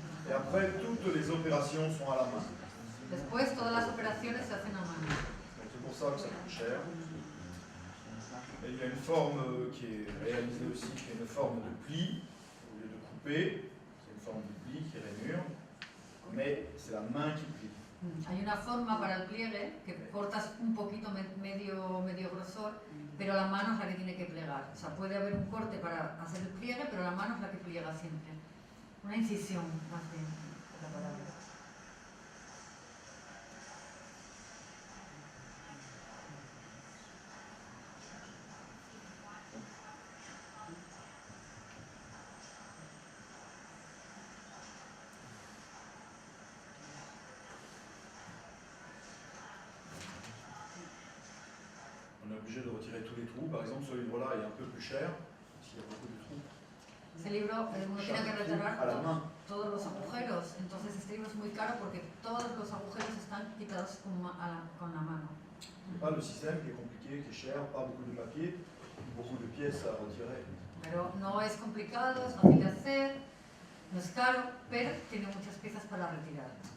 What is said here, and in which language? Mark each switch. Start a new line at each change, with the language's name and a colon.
French: Et après, toutes les opérations sont à la main.
Spanish: Después todas las operaciones se hacen a mano.
French: Donc c'est pour ça que ça coûte cher. Et il y a une forme qui est réalisée aussi, qui est une forme de pli, au lieu de couper, c'est une forme de pli qui rainure, mais c'est la main qui plie.
Spanish: Hay una forma para el pliegue que cortas un poquito medio grosor, pero la mano es la que tiene que plegar. O sea, puede haber un corte para hacer el pliegue, pero la mano es la que pliega siempre. Una incisión, más bien, es la palabra.
French: On est obligé de retirer tous les trous. Par exemple, ce livre-là est un peu plus cher, s'il y a beaucoup de trous.
Spanish: Ese libro uno tiene que
French: Chaque trou
Spanish: retirar
French: à la main.
Spanish: todos los agujeros, entonces este libro es muy caro porque todos los agujeros están quitados con la mano.
French: C'est pas le système qui est compliqué, qui est cher, pas beaucoup de papier, beaucoup de pièces à retirer.
Spanish: Pero no es complicado, es fácil de hacer, no es caro, pero tiene muchas piezas para retirar.